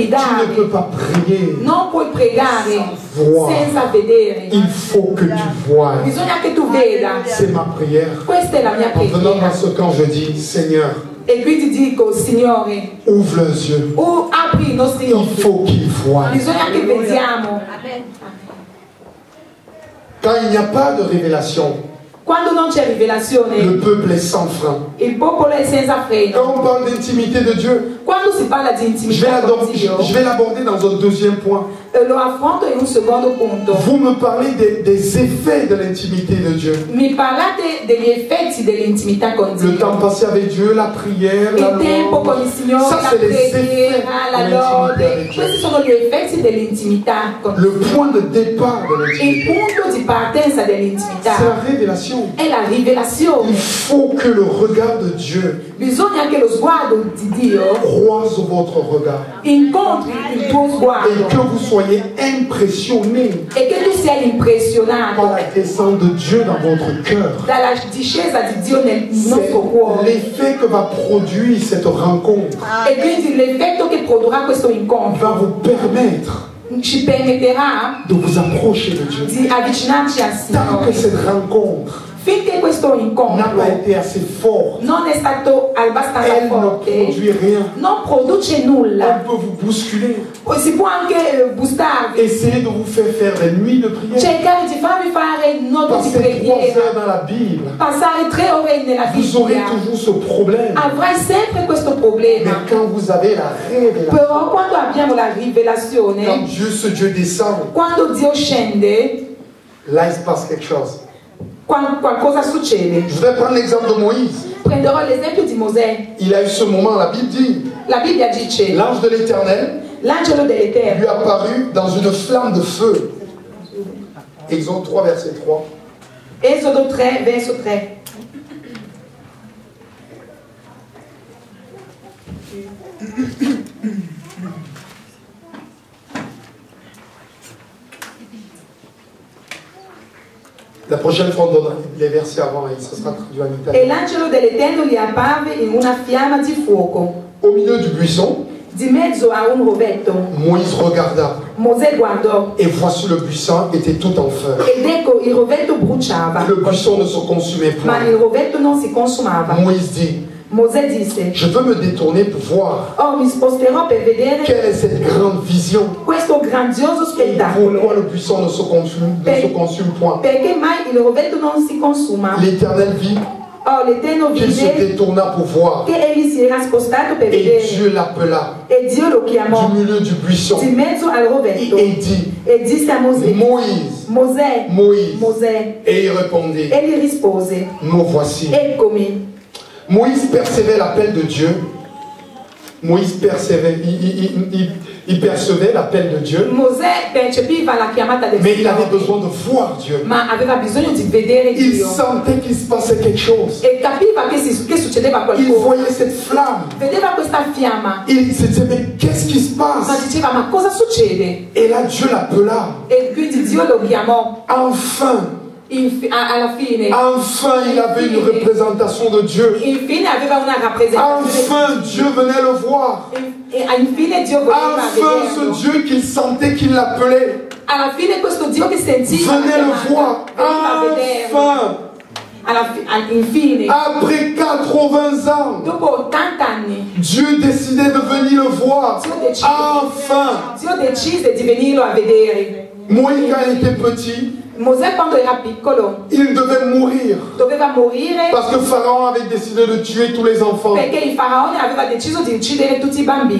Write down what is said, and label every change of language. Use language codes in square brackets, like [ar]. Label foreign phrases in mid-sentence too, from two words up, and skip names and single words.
[it] gridare, [fr] peux pas prier. [it] non puoi pregare [fr] Voir. [it] senza vedere. [fr] Il faut que tu vois. [it] Bisogna che tu veda. [fr] C'est ma prière. [it] Questa è la mia [fr] En venant [it] preghiera. [fr] dans ce camp, je dis, Seigneur, [it] E quindi dico, Signore, [fr] ouvre les yeux. [it] apri i nostri [fr] Il [it] occhi. [fr] faut qu'ils voient. [it] Bisogna che vediamo. [fr] Quand il n'y a pas de révélation, [it] Quando non c'è [fr] le [it] rivelazione, [fr] peuple est sans frein. [it] il popolo è senza freno. [fr] Quand on parle d'intimité de Dieu, [it] Quando si parla di intimità con Dio, [fr] je vais l'aborder dans un deuxième point. [it] lo affronto in un secondo punto. [fr] Vous me parlez des effets de l'intimité de Dieu. [it] Mi parlate degli effetti dell'intimità con [fr] Le temps [it] Dio. [fr] passé avec Dieu, la prière, la [it] Il tempo con il [fr] louange. [it] Signore, [fr] Ça, [it] la [fr] c'est les effets [it] preghiera, la [fr] de l'intimité [it] lode. [fr] avec Dieu. [it] Questi sono gli effetti dell'intimità con [fr] Le point de départ de [it] Il [fr] l'intimité, [it] punto di partenza [fr] c'est [it] dell'intimità [fr] la révélation. [it] è la [fr] Il [it] rivelazione. [fr] faut que le regard de Dieu [it] Bisogna che lo sguardo di Dio [fr] croise votre regard [it] incontri il tuo [fr] et [it] sguardo [fr] que vous soyez impressionné [it] e che tu sia [fr] par [it] impressionato [fr] la descente de Dieu dans votre cœur. [it] dalla discesa di Dio nel [fr] C'est [it] nostro cuore. [fr] l'effet que va produire cette rencontre. [it] E quindi l'effetto che produrrà questo incontro [fr] Va vous permettre [it] ci permetterà [fr] de vous approcher de Dieu. [it] di avvicinarci al [fr] Tant que [it] Signore. [fr] cette rencontre [it] Finché questo [fr] n'a [it] incontro [fr] pas été assez forte, [it] non è stato abbastanza [fr] elle ne [it] forte, [fr] produit rien. [it] non produce [fr] On [it] nulla. [fr] peut vous bousculer, [it] Si può anche bustarvi, [fr] essayer de vous faire des nuits de prière, [it] cercare di farvi fare notti di [fr] passer 3 [it] preghiera, [fr] heures dans la Bible. [it] passare 3 ore nella [fr] Vous aurez [it] Bibbia. [fr] toujours ce problème. [it] Avrai sempre questo [fr] Mais [it] problema. [fr] quand vous avez la révélation, [it] Però quando abbiamo la [fr] quand [it] rivelazione, [fr] ce Dieu descend, [it] quando Dio scende, [fr] là il se passe quelque chose. [it] qualcosa succede. [fr] Je vais prendre l'exemple de Moïse. [it] Prenderò l'esempio di Mosè. [fr] Il a eu ce moment, la Bible dit, [it] La Bibbia dice, [fr] l'ange de l'Éternel [it] l'angelo dell'Eterno [fr] lui apparut dans une flamme de feu. Exode 3, verset 3. [it] Esodo 3, verso 3. [fr] La prochaine fois, on donnera les versets avant et ça sera traduit en [it] E [fr] italien. [it] l'angelo dell'Eterno gli apparve in una fiamma di fuoco, [fr] Au milieu du buisson, [it] di mezzo a un rovetto. [fr] Moïse regarda [it] Mosè guardò [fr] et voici le buisson était tout en feu. [it] ed ecco il rovetto bruciava, [fr] Le buisson ne se consumait [it] ma [fr] point. [it] il rovetto non si consumava. [fr] Moïse dit, [it] Mosè disse: [fr] je veux me détourner pour voir [it] oh, mi sposterò per vedere [fr] quelle est cette grande vision. [it] questo grandioso [fr] Et pourquoi [it] spettacolo. [fr] le buisson ne se consume point. [it] Perché mai il rovetto non si consuma? [fr] L'Éternel vit [it] Oh, l'Eterno [fr] qu'il se [it] vide [fr] détourna pour voir. [it] che egli si era spostato per [fr] Et [it] vedere. [fr] Dieu l'appela [it] E Dio lo chiamò [fr] du milieu du buisson. [it] di mezzo al rovetto [fr] Et dit, [it] e disse a Mosè: [fr] Moïse, [it] Mosè, [fr] Moïse. [it] Mosè. [fr] Et il répondit, [it] Egli rispose: [fr] me voici. [it] eccomi. [fr] Moïse percevait l'appel de Dieu. Moïse percevait, il percevait l'appel de Dieu. [it] Mosè percepiva la chiamata del [fr] Mais il avait [it] Signore, [fr] besoin de voir Dieu. [it] ma aveva bisogno di vedere [fr] Il [it] Dio [fr] sentait qu'il se passait quelque chose. [it] e capiva che succedeva [fr] Il [it] qualcosa. [fr] voyait cette flamme. [it] Vedeva questa fiamma, [fr] Il se disait, mais qu'est-ce qui se [it] ma [fr] passe? [it] diceva: ma cosa succede? [fr] Et là, Dieu l'appela. [it] E quindi Dio lo chiamò. [fr] Enfin, [it] Alla fine, [fr] enfin, il avait une représentation de Dieu. [it] infine aveva una rappresentazione. [fr] Enfin, Dieu venait le voir. [it] E infine Dio voleva [fr] Enfin, ce [it] vederlo. [fr] Dieu qu'il sentait, qu'il l'appelait, [it] Alla fine questo Dio che sentiva la [fr] venait le [it] chiamata, [fr] voir. [it] veniva a vederlo. [fr] Enfin, [it] Infine, [fr] après 80 ans, [it] dopo 80 anni, [fr] Dieu décidait de venir le voir. Enfin, [it] Dio decise di venirlo a vedere. [fr] Moïse, quand il était petit, [it] Mosè, quando era piccolo, [fr] il devait mourir. [it] doveva morire [fr] Parce que Pharaon avait décidé de tuer tous les enfants. [it] perché il faraone aveva deciso di uccidere tutti i bambini.